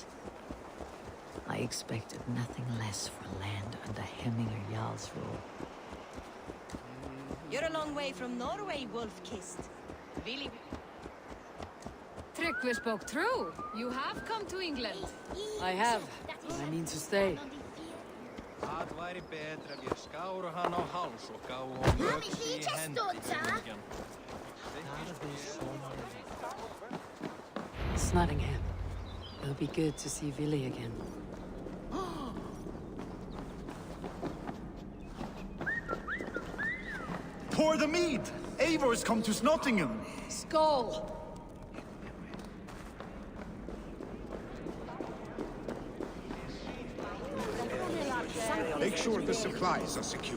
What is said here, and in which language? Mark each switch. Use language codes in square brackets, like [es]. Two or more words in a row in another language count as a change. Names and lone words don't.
[en] I expected nothing less for land under Hemminger Jarl's rule. You're a long way from Norway, Wolf-kissed. Really? Tryggvi spoke true. You have come to England. I have. I mean to stay. [is] Það væri betra ef ég skáru hann á háls og gáu honum öxi í hendi drengjan. [en] Snottingham. It'll be good to see Vili again. Pour the mead! Eivor's come to Snottingham! Skull! Make sure the supplies are secure.